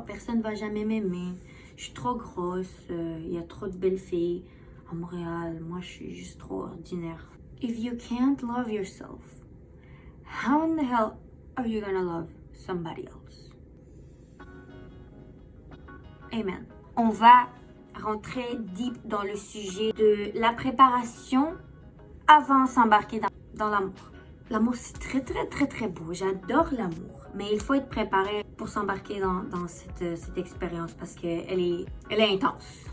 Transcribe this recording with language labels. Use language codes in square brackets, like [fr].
[fr] personne va jamais m'aimer. Je suis trop grosse, il y a trop de belles filles à Montréal. Moi, je suis juste trop ordinaire. [en] If you can't love yourself, how in the hell are you gonna love somebody else? Amen. [fr] On va rentrer deep dans le sujet de la préparation avant de s'embarquer dans l'amour. L'amour, c'est très beau. J'adore l'amour. Mais il faut être préparé pour s'embarquer dans cette expérience parce qu'elle est intense.